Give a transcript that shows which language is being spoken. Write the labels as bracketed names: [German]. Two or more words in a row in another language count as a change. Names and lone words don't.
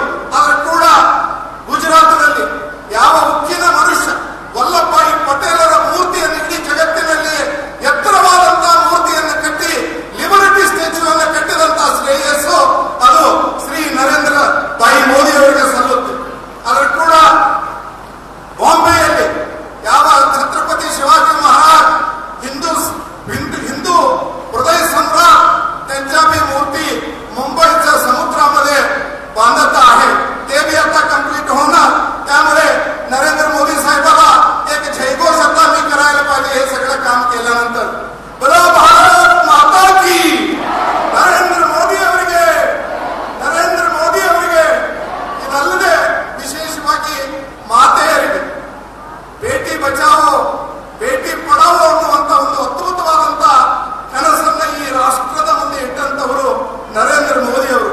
[Kannada] ಅದರ ಕೂಡ ಗುಜರಾತ್ನಲ್ಲಿ ಯಾವ ಉಕ್ಕಿನ ಮನುಷ್ಯ ವಲ್ಲಭಾಯಿ ಪಟೇಲರ ಮೂರ್ತಿಯನ್ನು ಇಡೀ ಜಗತ್ತಿನಲ್ಲಿ ಎತ್ತರವಾದಂತಹ ಮೂರ್ತಿಯನ್ನು ಕಟ್ಟಿ ಲಿಬರ್ಟಿ ಸ್ಟ್ಯಾಚ್ಯೂವನ್ನು ಕಟ್ಟಿದಂತಹ ಶ್ರೇಯಸ್ಸು ಅದು ಶ್ರೀ ನರೇಂದ್ರ ಭಾಯಿ ಮೋದಿ ಅವರಿಗೆ ಸಲ್ಲುತ್ತೆ. ಅದರ ಕೂಡ ಬಾಂಬೆಯಲ್ಲಿ ಯಾವ [Marathi] ಛತ್ರಪತಿ ಶಿವಾಜಿ ಮಹಾರಾಜ್ हिंदू हृदय सम्राट त्यांच्या बी मूर्ती मुंबईच्या समुद्रामध्ये बांधत आहे. ते बी आता कंप्लीट होणार. त्यामुळे नरेंद्र मोदी साहेबाला एक जयघोष आता मी करायला पाहिजे हे सगळं काम केल्यानंतर. [Hindi] बोलो भारत माता की, [Kannada] ನರೇಂದ್ರ ಮೋದಿ ಅವರಿಗೆ ಇದಲ್ಲದೆ ವಿಶೇಷವಾಗಿ ಮಾತೆಯರಿಗೆ ಬೇಟಿ ಬಚಾವೋ ಬೇಟಿ ಪಡಾವೋ ಅನ್ನುವಂತ ಒಂದು ಅದ್ಭುತವಾದಂತ ಕನಸನ್ನ ಈ ರಾಷ್ಟ್ರದ ಮುಂದೆ ಇಟ್ಟಂತವರು ನರೇಂದ್ರ ಮೋದಿ ಅವರು.